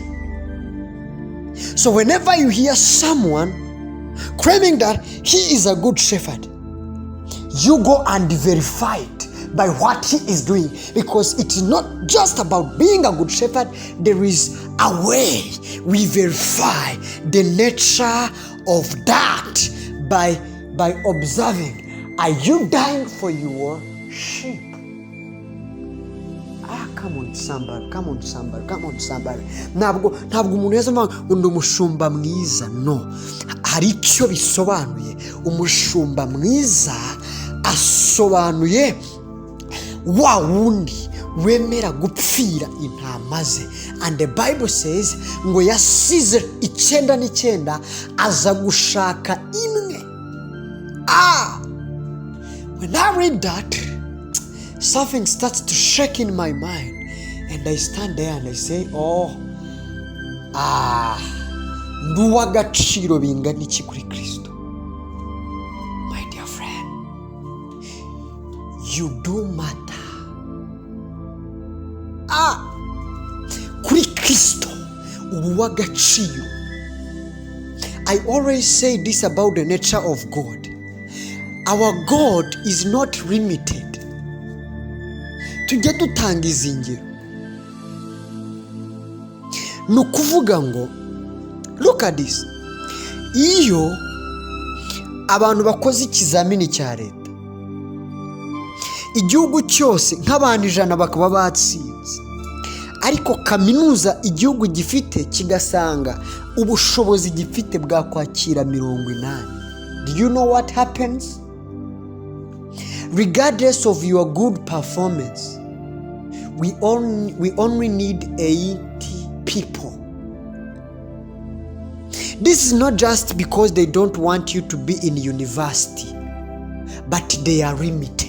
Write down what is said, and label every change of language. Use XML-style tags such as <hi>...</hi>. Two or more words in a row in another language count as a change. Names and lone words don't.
<en>So whenever you hear someone claiming that he is a good shepherd, you go and verify it by what he is doing, because it's not just about being a good shepherd. There is a way we verify the nature of that by observing, are you dying for your sheep? Come on somebody.</en> <rw>Ntabwo umuntu yeze ngo ndi umushumba mwiza. No, hari icyo bisobanuye. Umushumba mwiza asobanuye wa wundi wemera gupfira intama ze.</rw> <en>And the Bible says</en> <rw>ngo yasize 99 aza gushaka imwe.</rw> <en>When I read that, something starts to shake in my mind, and I stand there and I say,</en> <rw>nduwagaciro bingana iki kuri Kristo.</rw> <en>My dear friend, you do matter.</en> <rw>Kristo uba uw'agaciro.</rw> <en>I always say this about the nature of God. Our God is not limited.</en> <rw>Tujya dutanga izi ngero. Ni ukuvuga ngo,</rw> <en>look at this.</en> <rw>Iyo abantu bakoze ikizamini cya leta, igihugu cyose nk'abantu 100 bakaba batsinze, ariko kaminuza igihugu gifite kigasanga ubushobozi gifite bwa kwakira 80.</rw> <en>Do you know what happens? Regardless of your good performance, we only need 80 people. This is not just because they don't want you to be in university, but they are limited.</en>